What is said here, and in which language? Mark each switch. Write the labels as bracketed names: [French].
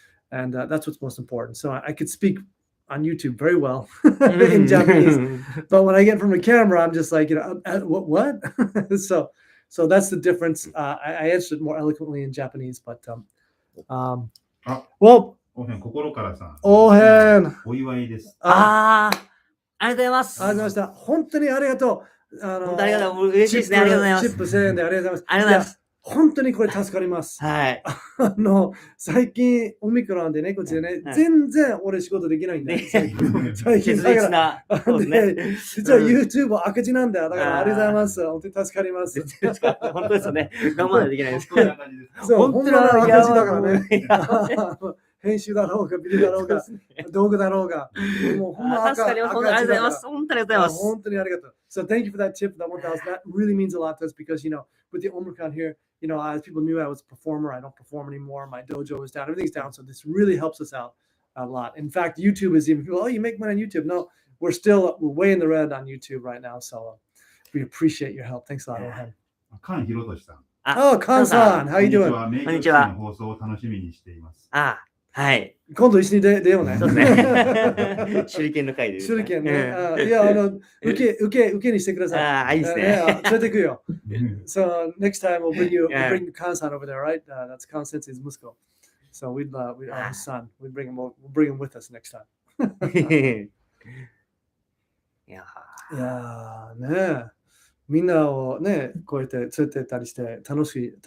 [English] And that's what's most important. So I could speak on YouTube very well in Japanese, but when I get from the camera, I'm just like, what? So that's the difference. I answered more eloquently in Japanese, but well, [Japanese] 心からさん。お祝いです。ありがとうございます。ありがとうございました。本当にありがとう。本当ありがとう。嬉しいですね。ありがとうございます。チップ1000円でありがとうございます。ありがとうございます。本当にこれ助かります。はい。最近オミクロンでね、こっちでね、全然俺仕事できないんだよ。最近だから。実は YouTube 赤字なんだよ。だからありがとうございます。本当に助かります。本当ですよね。我慢できないです。そう、本当に赤字だからね。編集だろうが、ビデオだろうが、動画だろうが。もうほんま助かります。本当にありがとうございます。本当にありがとうございます。本当にありがとう。 [English] So thank you for that tip, that 1,000. That really means a lot to us because, with the Omicron here, as people knew I was a performer, I don't perform anymore. My dojo is down, everything's down. So this really helps us out a lot. In fact, YouTube is even people, oh, you make money on YouTube. No, we're way in the red on YouTube right now. So we appreciate your help. Thanks a lot, Ohan. [Japanese] 菅博俊さん。 [English] Oh, Kan-san, how you doing? [Japanese] こんにちは。明鏡止水の放送を楽しみにしています。はい。今度一緒に出ようね。そうですね。手裏剣の回で。手裏剣ね。いや、受けにしてください。いいですね。連れてくよ。 [English] So next time we'll bring Kan-san over there, right? That's Kan Sensei's Musko. So we'd his son. We'll bring him with us next time. [Japanese] いやね。みんなをね、こうやって連れてったりして楽しい